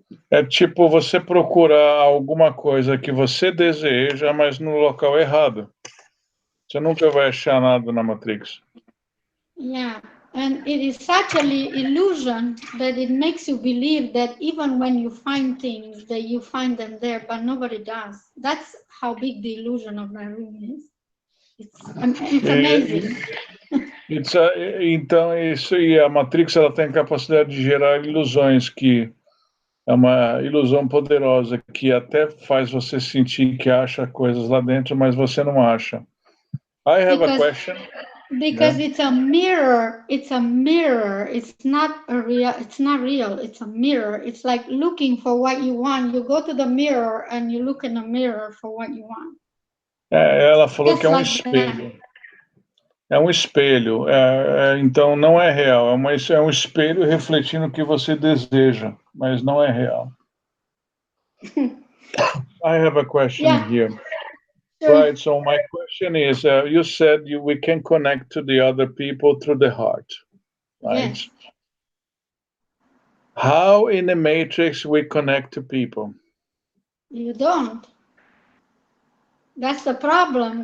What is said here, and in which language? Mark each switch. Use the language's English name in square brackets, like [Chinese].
[Portuguese] É tipo você procurar alguma coisa que você deseja, mas no local errado. Você nunca vai achar nada na Matrix. [English] Yeah, and it is such an illusion that it makes you believe that even when you find things, that you find them there, but nobody does. That's how big the illusion of that room is. It's amazing. [Portuguese] Então, isso, e a Matrix ela tem a capacidade de gerar ilusões, que é uma ilusão poderosa, que até faz você sentir que acha coisas lá dentro, mas você não acha. [English] I have a question. Because it's a mirror. It's a mirror. It's not real. It's a mirror. It's like looking for what you want. You go to the mirror and you look in the mirror for what you want. [Portuguese] Ela falou que é um espelho. É um espelho. Então não é real. É um espelho refletindo o que você deseja, mas não é real. [English] I have a question here. Sure. Right, so my question is, you said we can connect to the other people through the heart, right? Yes. How in the matrix we connect to people? You don't. That's the problem.